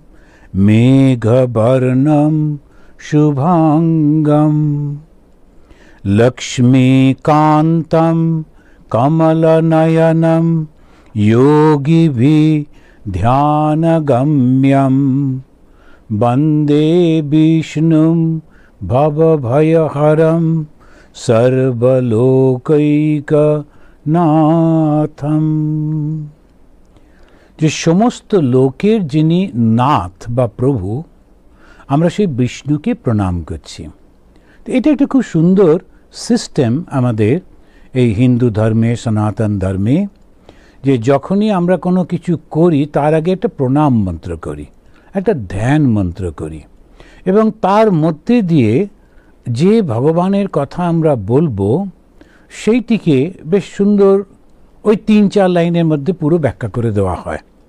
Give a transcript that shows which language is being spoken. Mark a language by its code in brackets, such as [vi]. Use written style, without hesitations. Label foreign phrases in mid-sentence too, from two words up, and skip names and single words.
[sa] मेघवर्णं शुभांगं लक्ष्मीकान्तं कमलनयनं योगिभिः ध्यानगम्यं वन्दे विष्णुं भवभयहरं सर्वलोकैकनाथं। [bn] যে সমস্ত লোকের যিনি নাথ বা প্রভু, আমরা সেই বিষ্ণুকে প্রণাম করছি। তো এটা একটা খুব সুন্দর সিস্টেম আমাদের এই হিন্দু ধর্মে, সনাতন ধর্মে, যে যখনই আমরা কোনো কিছু করি তার আগে একটা প্রণাম মন্ত্র করি, একটা ধ্যান মন্ত্র করি, এবং তার মধ্যে দিয়ে যে ভগবানের কথা আমরা বলবো সেইটিকে বেশ সুন্দর ওই ৩-৪ লাইনের মধ্যে পুরো ব্যাখ্যা করে দেওয়া হয়।